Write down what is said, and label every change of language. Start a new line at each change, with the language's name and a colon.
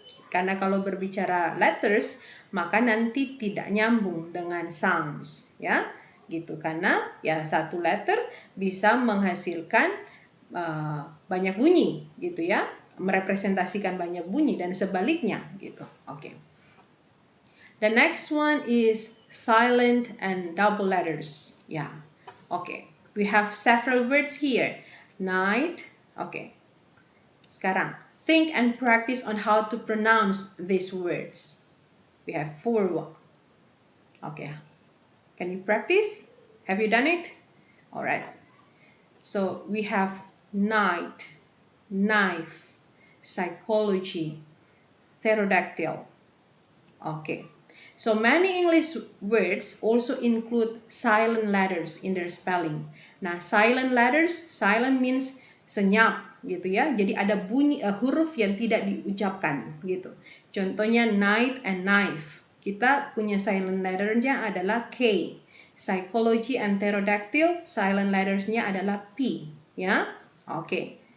Indonesian: Karena kalau berbicara letters, maka nanti tidak nyambung dengan sounds, ya, gitu. Karena ya satu letter bisa menghasilkan banyak bunyi, gitu ya, merepresentasikan banyak bunyi dan sebaliknya, gitu. Oke.
English: The next one is silent and double letters. Ya, oke. We have several words here. Night, oke.
Indonesian: Sekarang,
English: think and practice on how to pronounce these words. We have 4. Okay. Can you practice? Have you done it? All right. So we have night, knife, psychology, pterodactyl. Okay. So many English words also include silent letters in their spelling.
Indonesian: Nah,
English: silent letters, silent means
Indonesian: senyap, gitu ya. Jadi ada bunyi huruf yang tidak diucapkan, gitu. Contohnya
English: night and knife.
Indonesian: Kita punya silent letternya adalah K. Psychology and pterodactyl, silent lettersnya adalah P, ya. Oke.